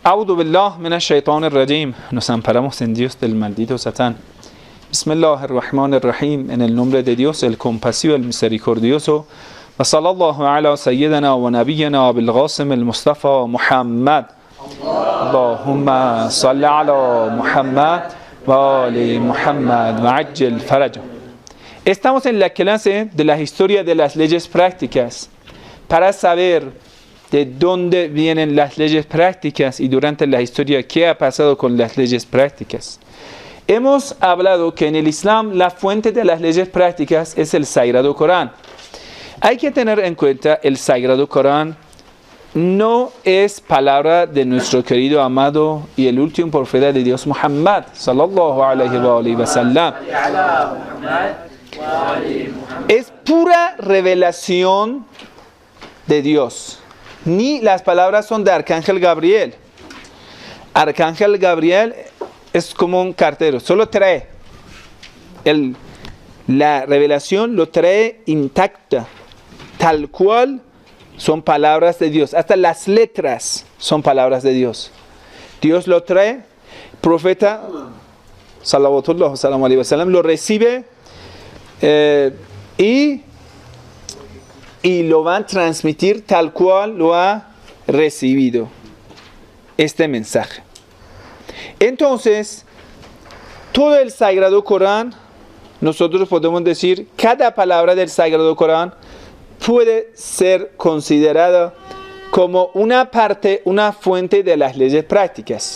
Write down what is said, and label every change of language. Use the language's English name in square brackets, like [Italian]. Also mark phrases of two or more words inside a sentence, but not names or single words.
[Arabic] أعوذ بالله من الشيطان الرجيم. [Spanish] Nos amparamos en Dios del maldito Satán. Bismillahirrahmanirrahim. En el nombre de Dios, el compasivo, el misericordioso. [Arabic] و صلى الله على سيدنا و نبينا بالقاسم المصطفى محمد. اللهم صل على محمد و آل محمد و عجل فرج. [Spanish] Estamos en la clase de la historia de las leyes prácticas para saber de dónde vienen las leyes prácticas y durante la historia qué ha pasado con las leyes prácticas. Hemos hablado que en el Islam la fuente de las leyes prácticas es el Sagrado Corán. Hay que tener en cuenta el Sagrado Corán no es palabra de nuestro querido amado y el último profeta de Dios Muhammad [Arabic] صلى الله عليه و سلم. [Spanish] Es pura revelación de Dios. Ni las palabras son de Arcángel Gabriel. Arcángel Gabriel es como un cartero, solo trae la revelación, lo trae intacta, tal cual son palabras de Dios. Hasta las letras son palabras de Dios. Dios lo trae, profeta [Arabic] صلى الله عليه و سلم [Spanish] lo recibe y lo van a transmitir tal cual lo ha recibido este mensaje. Entonces, todo el Sagrado Corán, nosotros podemos decir, cada palabra del Sagrado Corán puede ser considerada como una parte, una fuente de las leyes prácticas.